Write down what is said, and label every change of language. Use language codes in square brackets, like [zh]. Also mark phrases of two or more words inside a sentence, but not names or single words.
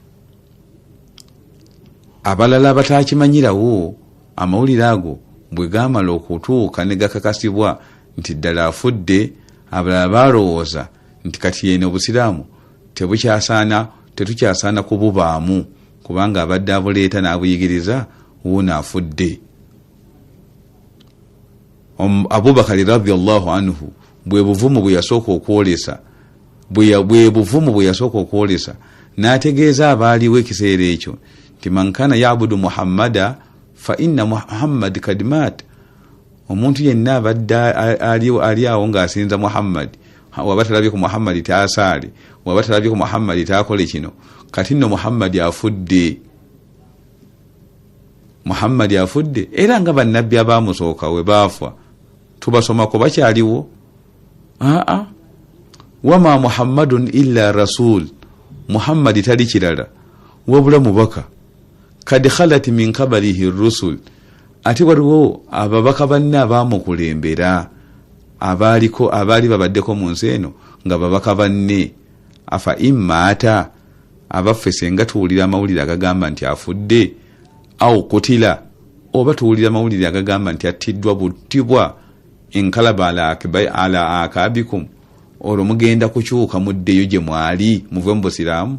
[lg] Abalala abatakimanyirawo amawulire ago bwe gaamala okutuuka ne gakakasibwa nti ddala afudde, abalala balowooza nti kati yeno obusiraamu tetukyasaana kububaamu kubanga abadde abuleeta n'abuyigiriza wuuno afudde. Abubakari [ar] رضي الله عنه [lg] bwe buvumu bwe yasooka okwolesa n'ategeeza abaaliwo ekiseera ekyo nti [ar] من كان يعبد محمدا فإن محمدا قد مات. [lg] Omuntu yenna abadde ali awo ng'asinza Muhammad, waba talabye ku Muhammad taasaale, waba talabye ku Muhammad taakole kino, kati nno Muhammad afudde. Muhammad afudde. Era nga bannabbi abaamusooka we baafa tubasomako bakyaliwo. [ar] وما محمد إلا رسول. [lg] Muhammad tali kirala wabula mubaka. [ar] قد خلت من قبله الرسل. [lg] Ate waliwo ababaka banne abaamukulembera abaali babaddeko mu nsi eno nga babaka banne. [ar] أفإن مات, [lg] abaffe senga tuwulira amawulire agagamba nti afudde, [ar] أو قتل, [lg] oba tuwulira amawulire agagamba nti attiddwa buttibwa, [ar] انقلبتم على أعقابكم, [lg] olwo mugenda kukyuka muddeyo gye mwali muve mu busiraamu.